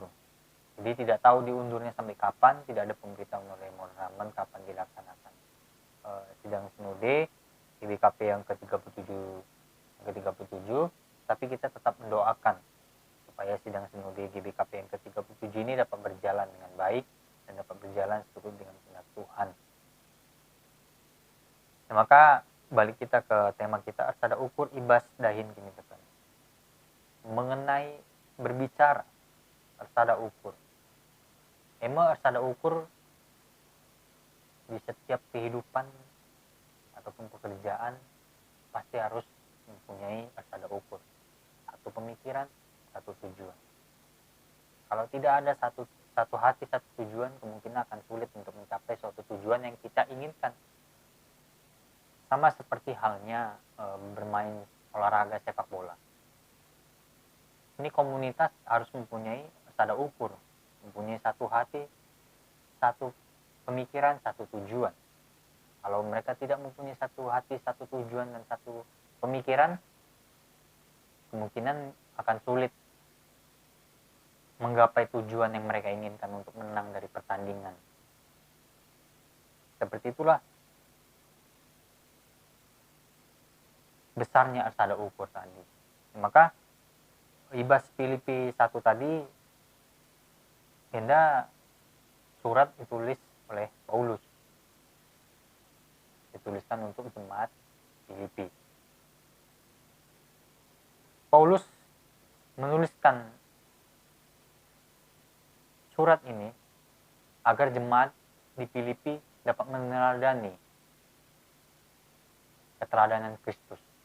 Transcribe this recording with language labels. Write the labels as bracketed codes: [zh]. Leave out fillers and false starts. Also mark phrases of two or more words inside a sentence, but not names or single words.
[id] Jadi tidak tahu diundurnya sampai kapan, tidak ada pemberitahuan oleh Modraman kapan dilaksanakan sidang sinode GBKP yang ke-37, tapi kita tetap mendoakan supaya sidang sinode GBKP yang ke-37 ini dapat berjalan dengan baik dan dapat berjalan seturut dengan kehendak Tuhan. Nah, maka balik kita ke tema kita, [btx] ersada ukur ibas dahin kini tekan. [id] Mengenai berbicara [btx] ersada ukur. Ersada ukur [id] di setiap kehidupan ataupun pekerjaan pasti harus mempunyai [btx] ersada ukur. [id] Satu pemikiran, satu tujuan. Kalau tidak ada satu hati, satu tujuan, kemungkinan akan sulit untuk mencapai suatu tujuan yang kita inginkan. Sama seperti halnya bermain olahraga sepak bola. Ini komunitas harus mempunyai [btx] ersada ukur, [id] mempunyai satu hati, satu pemikiran, satu tujuan. Kalau mereka tidak mempunyai satu hati, satu tujuan, dan satu pemikiran, kemungkinan akan sulit menggapai tujuan yang mereka inginkan untuk menang dari pertandingan. Seperti itulah besarnya [btx] ersada ukur [id] tadi. Maka ibas Filipi 1 tadi, surat ditulis oleh Paulus. Dituliskan untuk jemaat Filipi. Paulus menuliskan surat ini agar jemaat di Filipi dapat meneladani keteladanan Kristus.